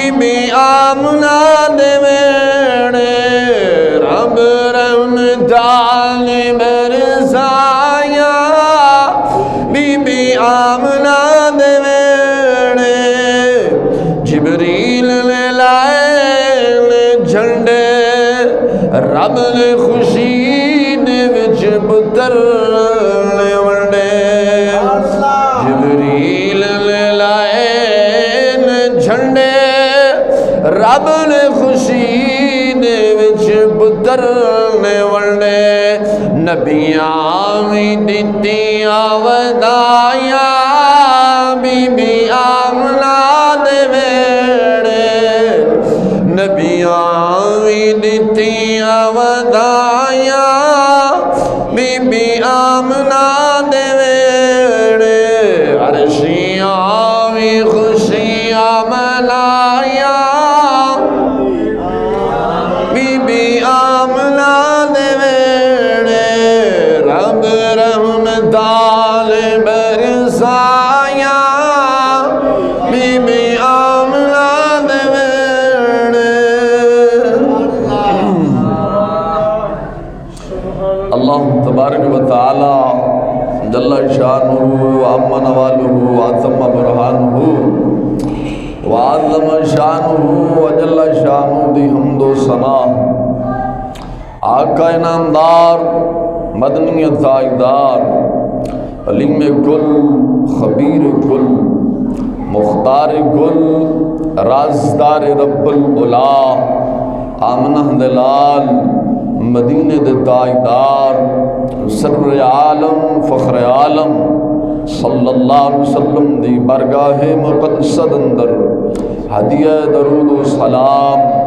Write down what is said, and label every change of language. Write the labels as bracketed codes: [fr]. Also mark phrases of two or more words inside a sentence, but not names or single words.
[pa] بی آمنہ دے ویڑے رب رحمتان برسایا بی بی آمنہ دے ویڑے جبریل لے لائے جھنڈے رب نے خوشی دے وچ پتر لے ونڈے جبریل لے لائے جھنڈے رب نے خوشی دے وچ پتر لے ونڈے نبیاں وی دتیاں ودایا بی بی آمنہ دے ویڑے نبیاں وی دتیاں ودایا بی بی آمنہ دے ویڑے عرشیاں وی خوشیاں منایا بی بی آمنہ دے ویڑے رب رحمتان برسایا بی بی آمنہ دے ویڑے [ar] اللہ تبارک و تعالی جل شانہ وعم نوالہ وعظم برہانہ وعظم شانہ وجل [pa] شانہ دی حمد و ثنا آقا انعامدار مدنی تاجدار علیم کل خبیر کل مختار کل رازدار [ar] رب العلا [pa] آمنہ دلال مدینہ دے تاجدار سر عالم فخر عالم [ar] صلی اللہ علیہ وسلم [pa] دی برگاہ مقدسہ اندر ہدیہ درود و سلام